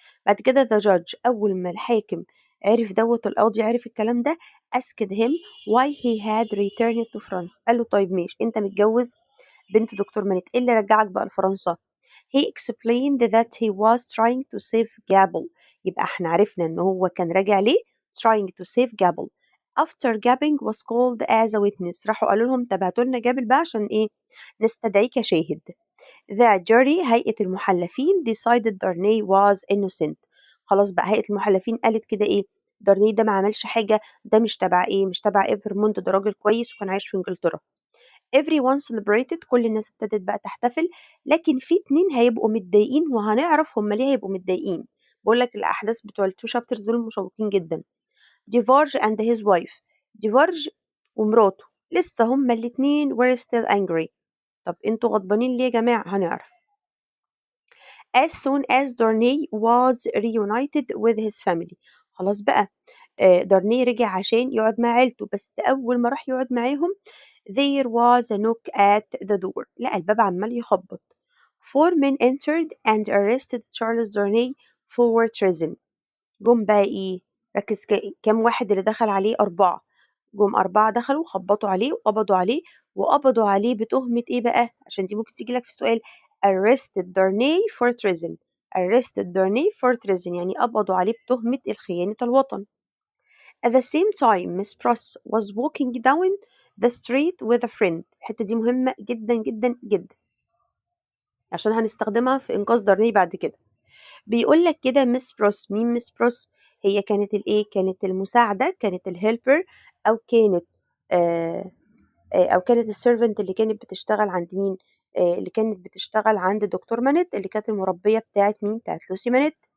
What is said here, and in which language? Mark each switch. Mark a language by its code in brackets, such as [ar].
[ar] بعد كده [en] the judge [ar] أول ما الحاكم عرف دوت القاضي عرف الكلام ده [en] asked him why he had returned to France. [ar] قال له طيب ماشي انت متجوز بنت دكتور مانيت، ايه اللي رجعك بقى لفرنسا؟ [en] He explained that he was trying to save Gabble. [ar] يبقى احنا عرفنا ان هو كان راجع ليه [en] trying to save Gabble. After Gabbing was called as a witness. [ar] راحوا قالوا لهم طب هاتوا لنا جابل بقى عشان ايه؟ نستدعيه كشاهد. [en] The jury [ar] هيئة المحلفين [en] decided Darnay was innocent. [ar] خلاص بقى هيئة المحلفين قالت كده ايه؟ دارني ده ما عملش حاجة، ده مش تبع ايه؟ مش تبع ايفرمونت، ده راجل كويس وكان عايش في انجلترا. [en] everyone celebrated. [ar] كل الناس ابتدت بقى تحتفل. لكن في اتنين هيبقوا متضايقين وهنعرف هما ليه هيبقوا متضايقين. بقول لك الاحداث بتوع التو شابترز دول مشوقين جدا. [en] Defarge and his wife. [ar] ديفارج ومراته لسه هما الاتنين [en] were still angry. [ar] طب انتوا غضبانين ليه يا جماعة؟ هنعرف. [en] as soon as Darnay was reunited with his family. [ar] خلاص بقى دارني رجع عشان يقعد مع عيلته. بس أول ما راح يقعد معاهم [en] there was a knock at the door. [ar] لقى الباب عمال يخبط. [en] Four men entered and arrested Charles Darnay for treason. [ar] جم بقى ايه؟ ركز كام واحد اللي دخل عليه؟ أربعة. جم أربعة دخلوا خبطوا عليه وقبضوا عليه. وقبضوا عليه بتهمة ايه بقى؟ عشان دي ممكن تيجي لك في سؤال. [en] arrested Darnay for treason. arrested Darnay for treason [ar] يعني قبضوا عليه بتهمة الخيانة الوطن. [en] At the same time, Miss Pross was walking down the street with a friend. [ar] الحتة دي مهمة جدا جدا جدا عشان هنستخدمها في إنقاذ دارني بعد كده. بيقول لك كده ميس بروس. مين ميس بروس؟ هي كانت الايه؟ كانت المساعدة، كانت الهيلبر، أو كانت أو كانت السيرفنت اللي كانت بتشتغل عند مين؟ اللي كانت بتشتغل عند دكتور مانيت اللي كانت المربية بتاعت مين؟ بتاعت لوسي مانيت.